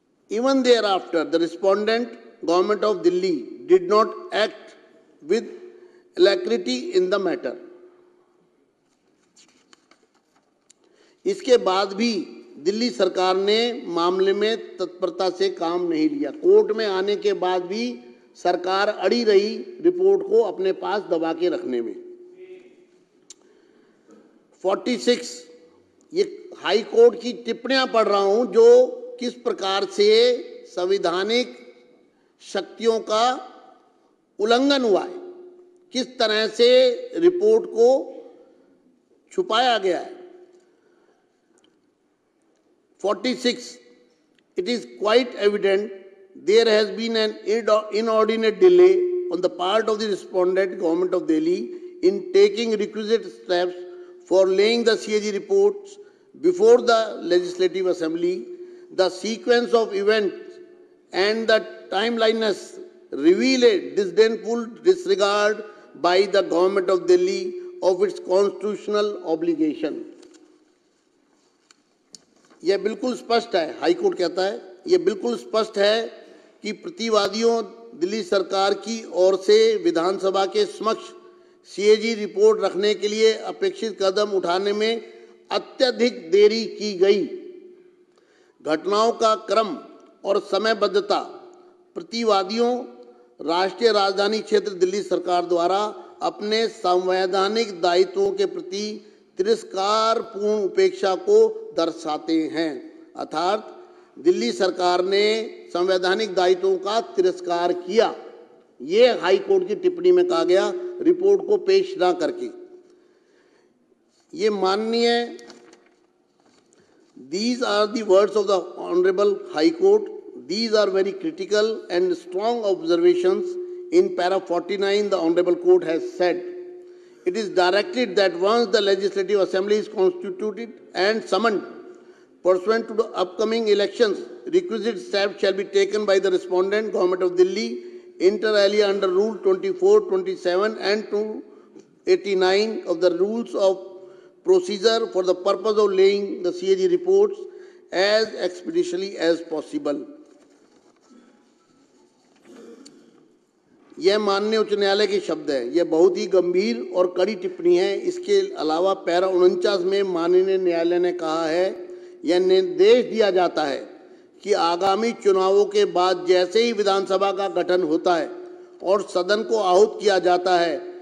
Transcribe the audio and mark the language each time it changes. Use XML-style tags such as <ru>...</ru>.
<en>Even thereafter, the respondent, Government of Delhi, did not act with alacrity in the matter.</en> <hi>इसके बाद भी दिल्ली सरकार ने मामले में तत्परता से काम नहीं लिया। कोर्ट में आने के बाद भी सरकार अड़ी रही रिपोर्ट को अपने पास दबा के रखने में। 46, ये हाई कोर्ट की टिप्पणियां पढ़ रहा हूं जो किस प्रकार से संवैधानिक शक्तियों का उल्लंघन हुआ है, किस तरह से रिपोर्ट को छुपाया गया है।</hi> <en>46. It is quite evident there has been an inordinate delay on the part of the respondent, Government of Delhi, in taking requisite steps for laying the CAG reports before the Legislative Assembly. The sequence of events and the timeliness reveal a disdainful disregard by the Government of Delhi of its constitutional obligation.</en> <hi>यह बिल्कुल स्पष्ट है, high court कहता है, यह बिल्कुल स्पष्ट है कि प्रतिवादियों दिल्ली सरकार की ओर से विधानसभा के समक्ष CAG रिपोर्ट रखने के लिए अपेक्षित कदम उठाने में अत्यधिक देरी की गई। घटनाओं का क्रम और समयबद्धता प्रतिवादियों राष्ट्रीय राजधानी क्षेत्र दिल्ली सरकार द्वारा अपने संवैधानिक दायित्वों के प्रति तिरस्कारपूर्ण उपेक्षा को दर्शाते हैं। अर्थात दिल्ली सरकार ने संवैधानिक दायित्वों का तिरस्कार किया, ये हाई कोर्ट की टिप्पणी में कहा गया रिपोर्ट को पेश ना करके। ये माननीय,</hi> <en>these are the words of the Honorable High Court. These are very critical and strong observations. In para 49, the Honorable Court has said, it is directed that once the Legislative Assembly is constituted and summoned, pursuant to the upcoming elections, requisite steps shall be taken by the respondent, Government of Delhi, inter alia under Rule 24, 27 and 289 of the Rules of Procedure for the purpose of laying the CAG reports as expeditiously as possible.</en> <hi>यह माननीय उच्च न्यायालय के शब्द है, यह बहुत ही गंभीर और कड़ी टिप्पणी है। इसके अलावा पैरा 49 में माननीय न्यायालय ने कहा है, यह निर्देश दिया जाता है कि आगामी चुनावों के बाद जैसे ही विधानसभा का गठन होता है और सदन को आहूत किया जाता है,</hi>